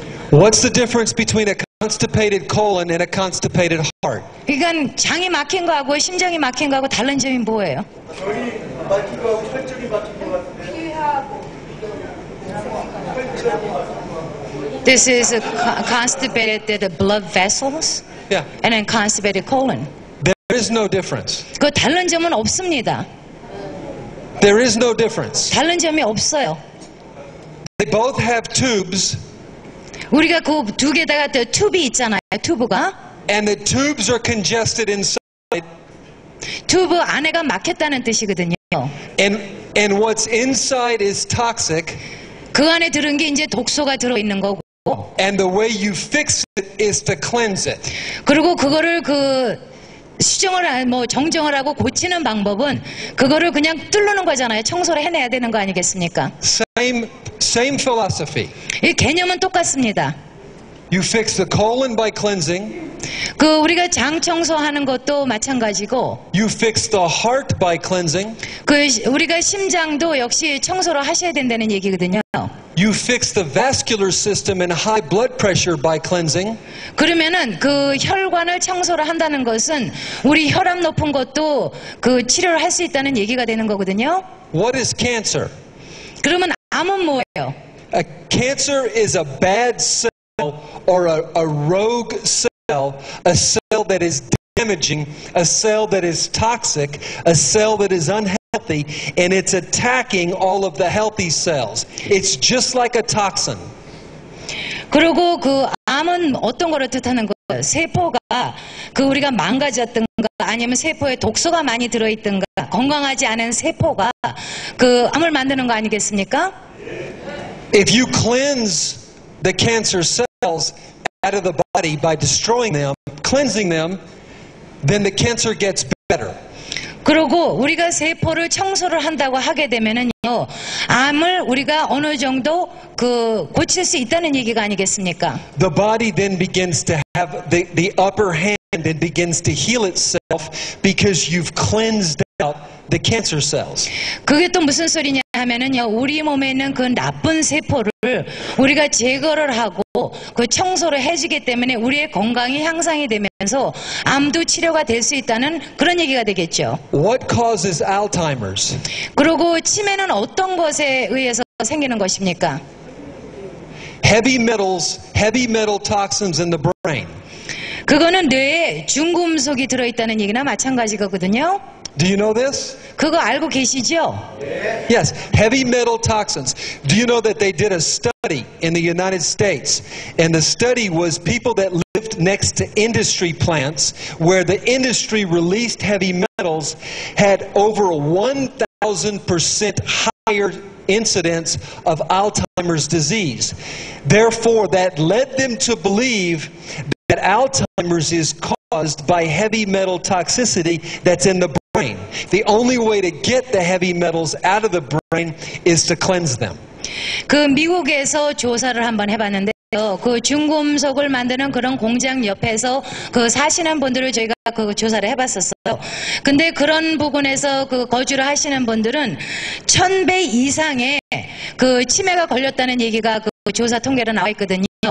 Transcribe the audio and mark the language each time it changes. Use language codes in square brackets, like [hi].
[en] What's the difference between a constipated colon and a constipated heart? [ko] 그러니까 장이 막힌 거 하고 심장이 막힌 거 하고 다른 점이 뭐예요? [en] This is a constipated blood vessels Yeah. and then constipated colon. There is no difference. [ko] 그 다른 점은 없습니다. [en] There is no difference. [ko] 다른 점이 없어요. [en] They both have tubes, [ko] 우리가 그 두 개다가 튜브 있잖아요. 튜브가 [en] and the tubes are congested inside, [ko] 튜브 안에가 막혔다는 뜻이거든요. [en] and what's inside is toxic, [ko] 그 안에 들은 게 이제 독소가 들어 있는 거고, [en] and the way you fix it is to cleanse it. [ko] 그리고 그거를 정정을 하고 고치는 방법은 그거를 그냥 뚫는 거잖아요. 청소를 해내야 되는 거 아니겠습니까? [en] Same philosophy. [ko] 이 개념은 똑같습니다. [en] You fix the colon by cleansing. [ko] 우리가 장 청소하는 것도 마찬가지고, [en] You fix the heart by cleansing. [ko] 우리가 심장도 역시 청소를 하셔야 된다는 얘기거든요. [en] You fix the vascular system and high blood pressure by cleansing. [ko] 그러면은 혈관을 청소를 한다는 것은 우리 혈압 높은 것도 치료를 할 수 있다는 얘기가 되는 거거든요. [en] What is cancer? [ko] 그러면 암은 뭐예요? [en] Cancer is a bad cell or a rogue cell, a cell that is damaging, a cell that is toxic, a cell that is unhealthy, and it's attacking all of the healthy cells. It's just like a toxin. [ko] 그리고 그 암은 어떤 거를 뜻하는 거예요? 세포가 그 우리가 망가졌던가 아니면 세포에 독소가 많이 들어있던가 건강하지 않은 세포가 그 암을 만드는 거 아니겠습니까? [en] If you cleanse the cancer cells out of the body by destroying them, cleansing them, then the cancer gets better. [ko] 그리고 우리가 세포를 청소를 한다고 하게 되면은요, 암을 우리가 어느 정도 그 고칠 수 있다는 얘기가 아니겠습니까? [en] The body then begins to have the upper hand and begins to heal itself because you've cleansed out the cancer cells. [ko] 그게 또 무슨 소리냐 하면은요, 우리 몸에 있는 그 나쁜 세포를 우리가 제거를 하고 그 청소를 해주기 때문에 우리의 건강이 향상이 되면서 암도 치료가 될 수 있다는 그런 얘기가 되겠죠. [en] What causes Alzheimer's? [ko] 그리고 치매는 어떤 것에 의해서 생기는 것입니까? [en] Heavy metal toxins in the brain. [ko] 그거는 뇌에 중금속이 들어있다는 얘기나 마찬가지거든요. [en] Do you know this? [ko] 그거 알고 계시죠? [en] Yes, heavy metal toxins. Do you know that they did a study in the United States? And the study was people that lived next to industry plants where the industry released heavy metals had over 1,000% higher incidence of Alzheimer's disease. Therefore, that led them to believe that Alzheimer's is caused by heavy metal toxicity that's in the brain. The only way to get the heavy metals out of the brain is to cleanse them. [ko] 그 미국에서 조사를 한번 해봤는데요. 그 중금속을 만드는 그런 공장 옆에서 그 사시는 분들을 저희가 그 조사를 해봤었어요. 근데 그런 부분에서 그 거주를 하시는 분들은 1000배 이상의 그 치매가 걸렸다는 얘기가 그 조사 통계로 나와 있거든요.